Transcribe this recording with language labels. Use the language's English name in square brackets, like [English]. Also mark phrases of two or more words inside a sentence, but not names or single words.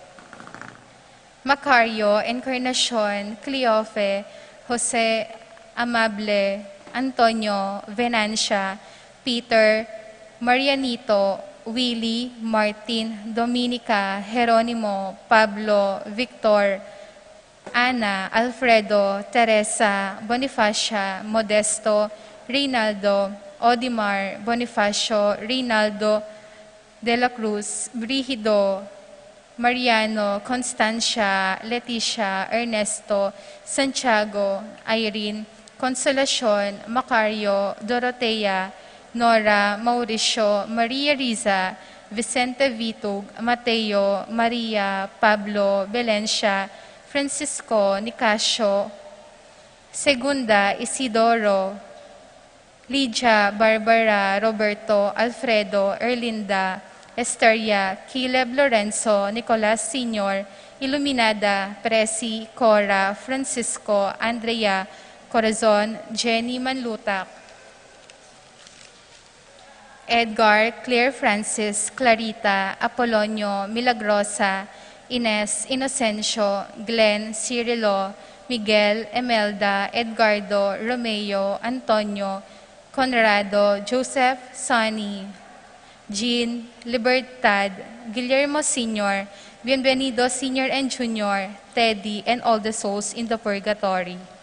[English] Macario, Encarnacion, Cleofe, Jose, Amable, Antonio, Venancia, Peter, Marianito, Willie, Martin, Dominica, Jeronimo, Pablo, Victor, Ana, Alfredo, Teresa, Bonifacia, Modesto, Reynaldo, Odimar, Bonifacio, Reynaldo, De La Cruz, Brigido, Mariano, Constancia, Leticia, Ernesto, Santiago, Irene, Consolacion, Macario, Dorotea, Nora, Mauricio, Maria Riza, Vicente Vitug, Mateo, Maria, Pablo, Belencia, Francisco, Nicasio, Segunda, Isidoro, Lydia, Barbara, Roberto, Alfredo, Erlinda, Esteria, Caleb Lorenzo, Nicolas Sr., Iluminada, Presi, Cora, Francisco, Andrea, Corazon, Jenny Manlutak, Edgar, Claire Francis, Clarita, Apolonio, Milagrosa, Ines, Inocencio, Glenn, Cirilo, Miguel, Emelda, Edgardo, Romeo, Antonio, Conrado, Joseph, Sonny, Jean, Libertad, Guillermo Sr., Bienvenido Sr. and Jr., Teddy, and all the souls in the purgatory.